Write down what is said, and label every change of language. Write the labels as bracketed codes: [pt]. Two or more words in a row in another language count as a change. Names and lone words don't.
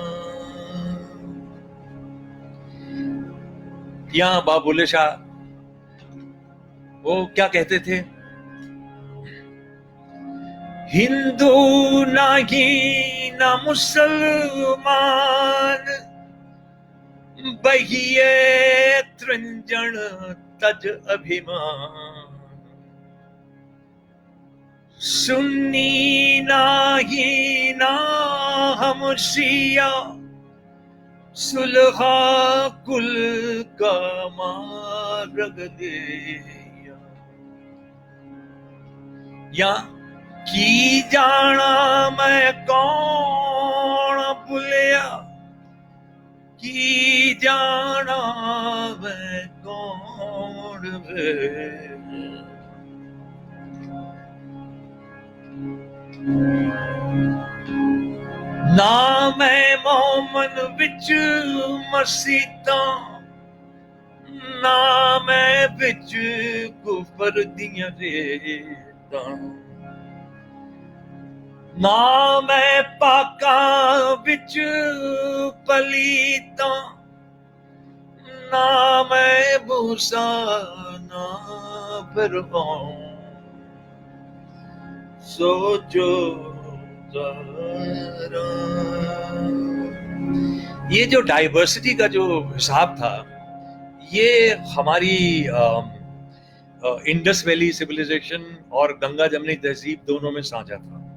[ur] یہاں بابا بلے شاہ وہ کیا کہتے تھے؟ [pa] ہندو نہیں نہ مسلمان بہیے ترنجن تج ابھیمان. سنی نہیں نہ ہم شیعہ صلح کل کا مارگ دیا. یا کی جانا میں کون بلیا کی جانا میں کون بھیجا. نہ میں مومن وچ مسیتاں نہ میں وچ کفر دیاں ریتاں. ਨਾ ਮੈਂ ਪਾਕਾਂ ਵਿੱਚ ਪਲੀਤਾਂ, ਨਾ ਮੈਂ ਮੂਸਾ ਨਾ ਫਿਰਆਉਨ, [ur] سوچو ذرا. یہ جو ڈائیورسٹی کا جو حساب تھا یہ ہماری انڈس ویلی سویلائزیشن اور گنگا جمنی تہذیب دونوں میں سانجھا تھا.